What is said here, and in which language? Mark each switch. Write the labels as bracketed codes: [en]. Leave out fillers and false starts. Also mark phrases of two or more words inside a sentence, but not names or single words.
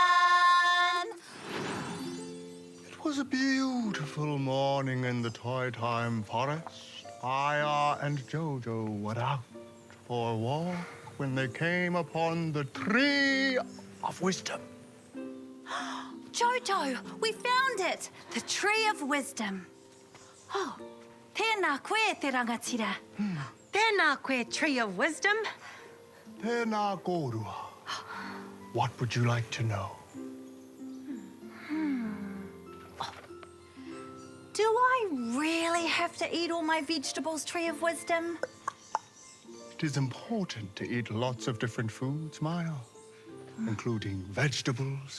[en] It was a beautiful morning in the Toi Time forest. Aya and Jojo were out for a walk when they came upon the tree of wisdom. Jojo, we found it! The tree of wisdom. [mi] Oh, tēnā koe te rangatira. Tēnā koe, [en] tree of wisdom. [mi] Tēnā kōrua. [en] What would you like to know? Do I really have to eat all my vegetables, tree of wisdom? It is important to eat lots of different foods, Maya, including vegetables.